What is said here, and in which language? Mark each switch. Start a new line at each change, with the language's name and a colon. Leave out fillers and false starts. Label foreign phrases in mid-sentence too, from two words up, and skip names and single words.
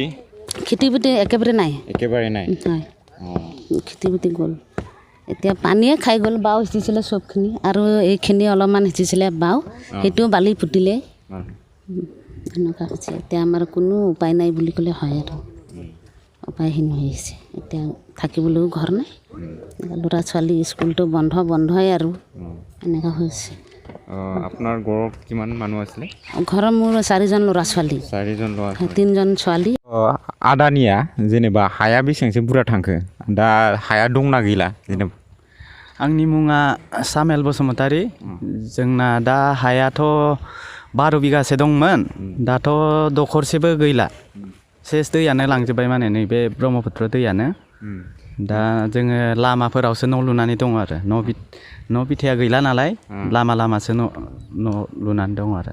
Assamese: একেবাৰে নাই হয় খেতি বাতি গ'ল এতিয়া পানীয়ে খাই গ'ল বাও সিঁচিছিলে চবখিনি আৰু এইখিনি অলপমান সিঁচিছিলে বাও সেইটো বালি পুতিলে এনেকুৱা হৈছে এতিয়া আমাৰ কোনো উপায় নাই বুলি ক'লে হয় আৰু উপায়হীন হৈ আহিছে এতিয়া থাকিবলৈও ঘৰ নাই ল'ৰা ছোৱালী স্কুলটো বন্ধই আৰু এনেকুৱা হৈছে আপোনাৰ ঘৰত কিমান মানুহ আছিলে ঘৰৰ মোৰ 4জন ল'ৰা ছোৱালী 3জন ছোৱালী
Bodo: आदानिया जेनेबा हाया बेसेबांसो बुरजा थांखो दा हाया दंना गैला जेनेबा आंनि मुङा सामेल बसुमतारी जोंना दा हायाथ' 12 बिगासो दंमोन दाथ' दखरसेबो गैला सेस दैयानो लांजोब्बाय माने नैबे ब्रह्मपुत्र दैयानो दा जोङो लामाफोरावसो न' लुनानै दं आरो न' बिथाया गैला नालाय लामासो न' लुनानै दं आरो